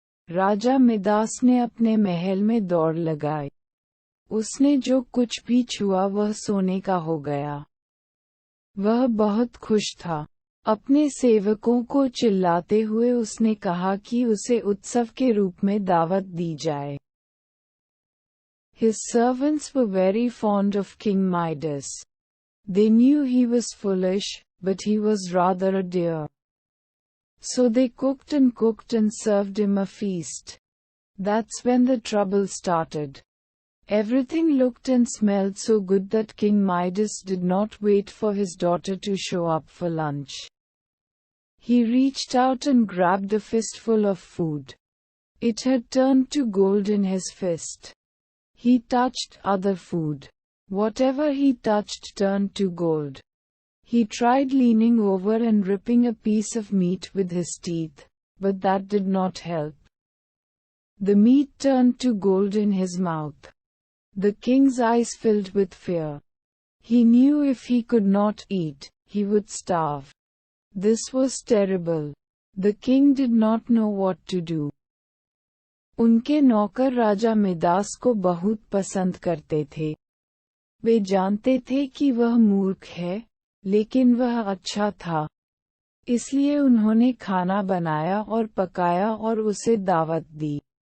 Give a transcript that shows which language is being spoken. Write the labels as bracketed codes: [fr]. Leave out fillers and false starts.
[hi] राजा Midas ने अपने महल में दौड़ लगाई। उसने जो कुछ भी छुआ वह सोने का हो गया। वह बहुत खुश था। अपने सेवकों को चिल्लाते हुए उसने कहा कि उसे उत्सव के रूप में दावत दी जाए। [en] His servants were very fond of King Midas. They knew he was foolish, but he was rather a dear. So they cooked and served him a feast. That's when the trouble started. Everything looked and smelled so good that King Midas did not wait for his daughter to show up for lunch. He reached out and grabbed a fistful of food. It had turned to gold in his fist. He touched other food. Whatever he touched turned to gold. He tried leaning over and ripping a piece of meat with his teeth, but that did not help. The meat turned to gold in his mouth. The king's eyes filled with fear. He knew if he could not eat, he would starve. This was terrible. The king did not know what to do. [hi] उनके नौकर राजा Midas को बहुत पसंद करते थे। वे जानते थे कि वह मूर्ख है, लेकिन वह अच्छा था। इसलिए उन्होंने खाना बनाया और पकाया और उसे दावत दी।